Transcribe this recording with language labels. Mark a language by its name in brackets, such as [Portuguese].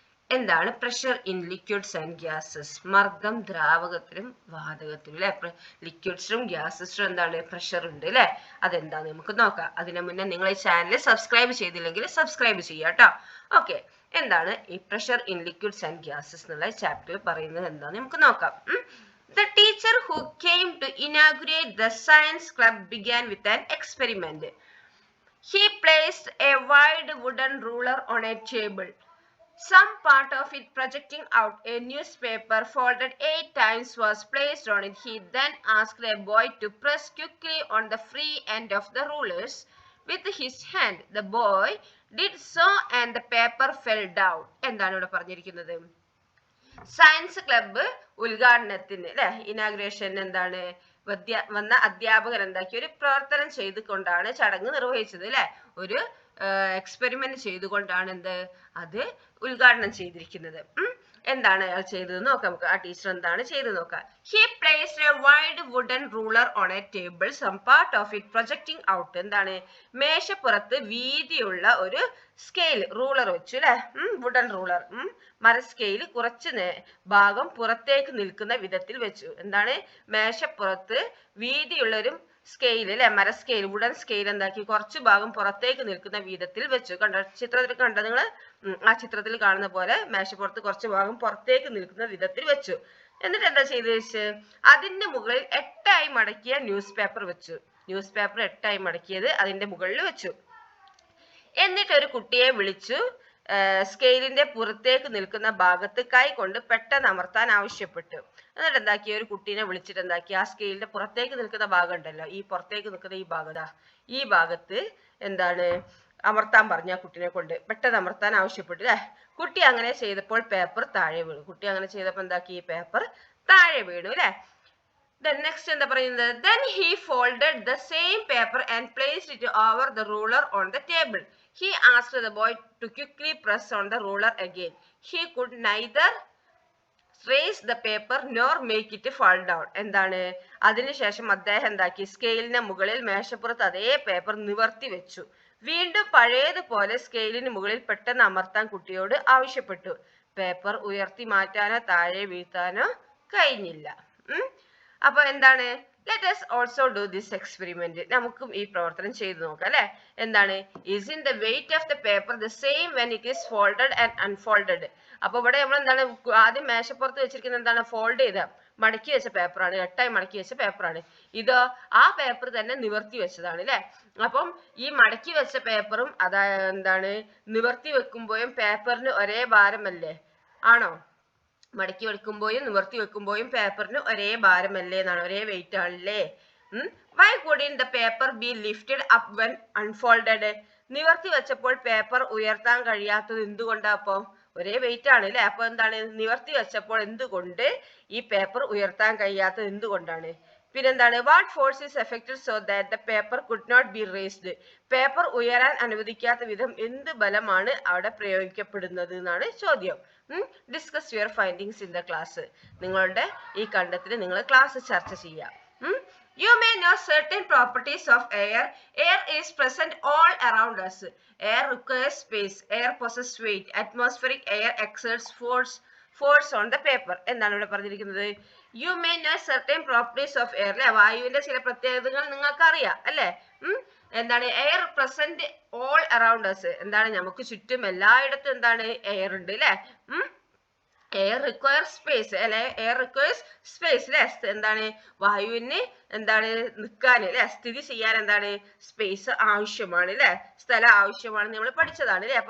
[Malayalam] എന്താണ് [English] Pressure in liquids and gases? [Malayalam] മർദ്ദം ദ്രാവകത്തിലും വാതകത്തിലും അല്ലെ. ലിക്വിഡ്സിലും ഗ്യാസസിലും എന്താണ് പ്രഷർ ഉണ്ട് അല്ലെ. അതെന്താന്ന് നമുക്ക് നോക്കാം. അതിനു മുന്നേ നിങ്ങൾ ഈ ചാനൽ സബ്സ്ക്രൈബ് ചെയ്തില്ലെങ്കിൽ സബ്സ്ക്രൈബ് ചെയ്യുക കേട്ടോ. ഓക്കെ, എന്താണ് ഈ [English] pressure in liquids and gases [Malayalam] എന്നുള്ള ചാപ്റ്ററിൽ പറയുന്നത് എന്താന്ന് നമുക്ക് നോക്കാം. [English] The teacher who came to inaugurate the science club began with an experiment. He placed a wide wooden ruler on a table. Some part of it projecting out a newspaper folded 8 times was placed on it. He then asked a boy to press quickly on the free end of the rulers with his hand. The boy did so and the paper fell down. [Malayalam] എന്താണ് ഇവിടെ പറഞ്ഞിരിക്കുന്നത്? Science club ഉദ്ഘാടനത്തിന് അല്ലെ, inauguration എന്താണ് വന്ന അധ്യാപകൻ എന്താക്കി ഒരു പ്രവർത്തനം ചെയ്തുകൊണ്ടാണ് ചടങ്ങ് നിർവഹിച്ചത് അല്ലെ. ഒരു എക്സ്പെരിമെന്റ് ചെയ്തുകൊണ്ടാണ് അത് ഉദ്ഘാടനം ചെയ്തിരിക്കുന്നത്. എന്താണ് അയാൾ ചെയ്തത് നോക്കാം നമുക്ക്. ആ ടീച്ചർ എന്താണ് ചെയ്ത് നോക്കാം. [English] He placed a wide wooden ruler on a table, some part of it projecting out. [Malayalam] എന്താണ് മേശപ്പുറത്ത് വീതിയുള്ള ഒരു സ്കെയിൽ റൂളർ വെച്ചു അല്ലെ. വുഡൻ റൂളർ മര സ്കെയിൽ കുറച്ച് ഭാഗം പുറത്തേക്ക് നിൽക്കുന്ന വിധത്തിൽ വെച്ചു. എന്താണ് മേശപ്പുറത്ത് വീതിയുള്ള ഒരു സ്കെയിൽ അല്ലെ, മര സ്കെയിൽ വുഡൻ സ്കെയിൽ എന്താക്കി കുറച്ച് ഭാഗം പുറത്തേക്ക് നിൽക്കുന്ന വിധത്തിൽ വെച്ചു. കണ്ടോ ചിത്രത്തിൽ കണ്ടോ നിങ്ങൾ? ആ ചിത്രത്തിൽ കാണുന്ന പോലെ മേശപ്പുറത്ത് കുറച്ച് ഭാഗം പുറത്തേക്ക് നിൽക്കുന്ന വിധത്തിൽ വെച്ചു. എന്നിട്ട് എന്താ ചെയ്ത് വെച്ച് അതിന്റെ മുകളിൽ 8 മടക്കിയ ന്യൂസ് പേപ്പർ വെച്ചു. ന്യൂസ് പേപ്പർ 8 മടക്കിയത് അതിന്റെ മുകളിൽ വെച്ചു. എന്നിട്ട് ഒരു കുട്ടിയെ വിളിച്ചു സ്കെയിലിന്റെ പുറത്തേക്ക് നിൽക്കുന്ന ഭാഗത്ത് കൈ കൊണ്ട് പെട്ടെന്ന് അമർത്താൻ ആവശ്യപ്പെട്ടു. എന്നിട്ട് എന്താക്കി ഒരു കുട്ടീനെ വിളിച്ചിട്ട് എന്താക്കി ആ സ്കെയിലിന്റെ പുറത്തേക്ക് നിൽക്കുന്ന ഭാഗം ഉണ്ടല്ലോ, ഈ പുറത്തേക്ക് നിൽക്കുന്ന ഈ ഭാഗം, ഈ ഭാഗത്ത് എന്താണ് അമർത്താൻ പറഞ്ഞു. ആ കുട്ടീനെ കൊണ്ട് പെട്ടെന്ന് അമർത്താൻ ആവശ്യപ്പെട്ടു അല്ലെ. കുട്ടി അങ്ങനെ ചെയ്തപ്പോൾ പേപ്പർ താഴെ വീണു. കുട്ടി അങ്ങനെ ചെയ്തപ്പോൾ എന്താക്കി ഈ പേപ്പർ താഴെ വീണു അല്ലെ. [English] Then next [Malayalam] എന്താ പറയുന്നത്? [English] Then he folded the same paper and placed it over the ruler on the table. He asked the boy to quickly press on the ruler again. He could neither raise the paper nor make it fall down. [Malayalam] എന്താണ് അതിനുശേഷം അദ്ദേഹം എന്താക്കി സ്കെയിലിന് മുകളിൽ മേശപ്പുറത്ത് അതേ paper നിവർത്തി വെച്ചു. വീണ്ടും പഴയതുപോലെ സ്കെയിലിന് മുകളിൽ പെട്ടെന്ന് അമർത്താൻ കുട്ടിയോട് ആവശ്യപ്പെട്ടു. പേപ്പർ ഉയർത്തി മാറ്റാനോ താഴെ വീഴ്ത്താനോ കഴിഞ്ഞില്ല. അപ്പൊ എന്താണ് [English] let us also do this experiment. [Malayalam] നമുക്കും ഈ പ്രവർത്തനം ചെയ്തു നോക്കാം അല്ലെ. എന്താണ് [English] isn't the weight of the paper the same when it is folded and unfolded? [Malayalam] അപ്പൊ ഇവിടെ നമ്മൾ എന്താണ് ആദ്യം മേശപ്പുറത്ത് വെച്ചിരിക്കുന്നത് എന്താണ് ഫോൾഡ് ചെയ്ത മടക്കി വെച്ച പേപ്പറാണ്, 8 മടക്കി വെച്ച പേപ്പറാണ്. ഇതോ ആ പേപ്പർ തന്നെ നിവർത്തി വെച്ചതാണ് അല്ലെ. അപ്പം ഈ മടക്കി വെച്ച പേപ്പറും എന്താണ് നിവർത്തി വെക്കുമ്പോഴും പേപ്പറിന് ഒരേ ഭാരമല്ലേ? ആണോ? മടക്കി വെക്കുമ്പോഴും നിവർത്തി വെക്കുമ്പോഴും പേപ്പറിന് ഒരേ ഭാരമല്ലേ എന്നാണ്, ഒരേ വെയിറ്റ് ആണല്ലേ. [English] Why couldn't the paper be lifted up when unfolded? [Malayalam] നിവർത്തി വെച്ചപ്പോൾ പേപ്പർ ഉയർത്താൻ കഴിയാത്തത് എന്തുകൊണ്ടാ? അപ്പൊ ഒരേ വെയിറ്റ് ആണ് അല്ലെ. അപ്പൊ എന്താണ് നിവർത്തി വെച്ചപ്പോൾ എന്തുകൊണ്ട് ഈ പേപ്പർ ഉയർത്താൻ കഴിയാത്തത് എന്തുകൊണ്ടാണ്? പിന്നെന്താണ് [English] what force is affected so that the paper could not be raised? [Malayalam] Paper ഉയരാൻ അനുവദിക്കാത്ത വിധം എന്ത് ബലമാണ് അവിടെ പ്രയോഗിക്കപ്പെടുന്നത് എന്നാണ് ചോദ്യം. [English] Discuss your findings in the class. [Malayalam] നിങ്ങളുടെ ഈ കണ്ടെത്തൽ നിങ്ങൾ ക്ലാസ് ചർച്ച ചെയ്യാം. [English] You may know certain properties of air. Air is present all around us. Air requires space. Air possesses weight. Atmospheric air exerts force on the paper. [Malayalam] എന്താണ് ഇവിടെ പറഞ്ഞിരിക്കുന്നത്? [English] You may know certain properties of air. [Malayalam] അല്ലെ, വായുവിന്റെ ചില പ്രത്യേകതകൾ നിങ്ങൾക്ക് അറിയാം അല്ലെ. എന്താണ് [English] Air present all around us. [Malayalam] എന്താണ് നമുക്ക് ചുറ്റും എല്ലായിടത്തും എന്താണ് എയർ ഉണ്ട് അല്ലെ. [English] air requires space [Malayalam] അല്ലെ. [English] air requires space [Malayalam] അല്ലെ. എന്താണ് വായുവിന് എന്താണ് നിൽക്കാൻ അല്ലെ, സ്ഥിതി ചെയ്യാൻ എന്താണ് സ്പേസ് ആവശ്യമാണ് അല്ലെ, സ്ഥലം ആവശ്യമാണ്. നമ്മൾ പഠിച്ചതാണ് അല്ലെ.